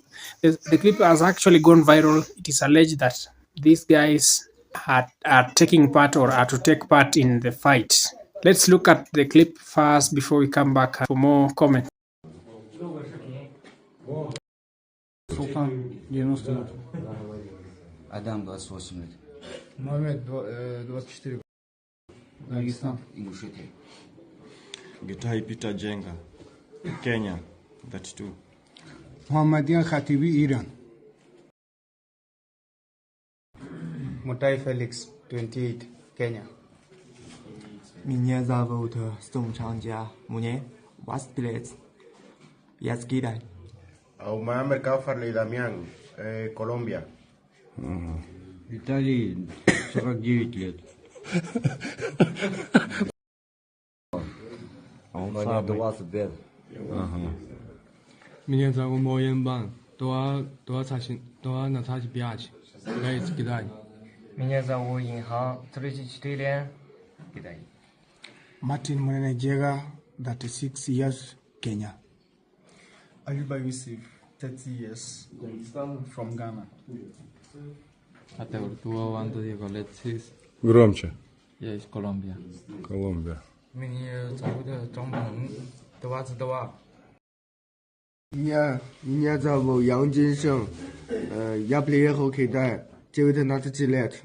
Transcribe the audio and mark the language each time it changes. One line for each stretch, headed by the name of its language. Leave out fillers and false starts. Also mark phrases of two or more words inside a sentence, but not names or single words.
English: The clip has actually gone viral. It is alleged that these guys are taking part or are to take part in the fight. Let's look at the clip first before we come back for more comments.
Russian: Sultan, 90 лет. Адам, 28 лет. Мамед, 24. Дагестан. Ингушетия. Gitai Peter Jenga, Kenya, 32. Muhammadian Khatibi, Iran. Mutai Felix, 28, Kenya. Меня зовут Сумчанджа, мне 20 лет. Я с Китая. Muhammad Kafar Leidamian, Colombia. Виталий, 49 лет. Мне 20 лет. Меня зовут Моенбан, 25, я из Китая. Меня зовут Инхан, 34, Китай.
English: Martin Mwenejega, 36 years, Kenya. Ayuba Yusuf, 30 years, from Ghana.
Russian: Громче. Я из Колумбии. Колумбия. Меня зовут Зhongмeng, 22. Меня зовут Ян Джиншeng, я приехал в Китай, 19 лет.